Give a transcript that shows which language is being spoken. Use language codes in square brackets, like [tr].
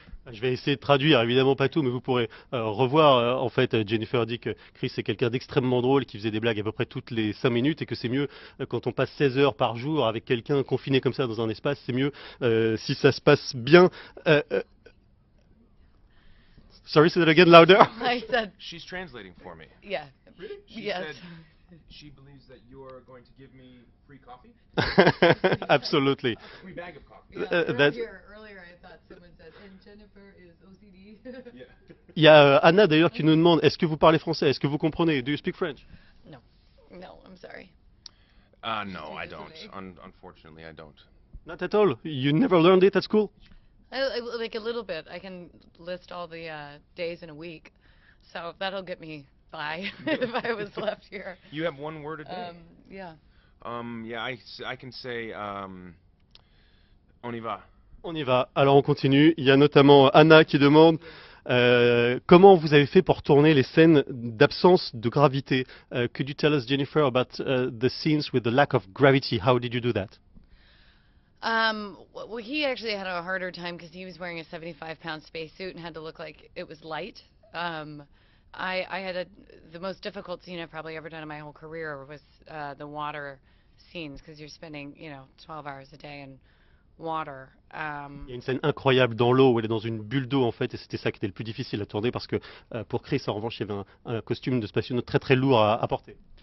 [fr] Je vais essayer de traduire, évidemment pas tout, mais vous pourrez revoir. En fait, Jennifer dit que Chris est quelqu'un d'extrêmement drôle, qui faisait des blagues à peu près toutes les 5 minutes, et que c'est mieux quand on passe 16 heures par jour avec quelqu'un confiné comme ça dans un espace, c'est mieux si ça se passe bien. [en] Sorry, say that again louder. I said, She's translating for me. yeah. Really? She Yes. said she believes that you're going to give me free coffee. Absolutely. A free bag of coffee. Yeah, that's- earlier I thought someone said, and Jennifer is OCD. Yeah. [fr] Il y a Anna d'ailleurs qui nous demande, est-ce que vous parlez français? Est-ce que vous comprenez? [en] Do you speak French? No, I'm sorry. No, I don't. Unfortunately, I don't. Not at all. You never learned it at school? Like a little bit. I can list all the days in a week, so that'll get me by if I was left here. You have one word a day. Yeah. Yeah, I can say [fr] on y va. On y va. Alors on continue. Il y a notamment Anna qui demande comment vous avez fait pour tourner les scènes d'absence de gravité. [en] Could you tell us, Jennifer, about the scenes with the lack of gravity? How did you do that? Well, he actually had a harder time because he was wearing a 75-pound spacesuit and had to look like it was light. I had the most difficult scene I've probably ever done in my whole career was the water scenes because you're spending 12 hours a day in water. [fr] Il y a une scène incroyable dans l'eau où elle est dans une bulle d'eau en fait, et c'était ça qui était le plus difficile à tourner parce que pour Chris en revanche il y avait un costume de spationaute très très lourd à porter.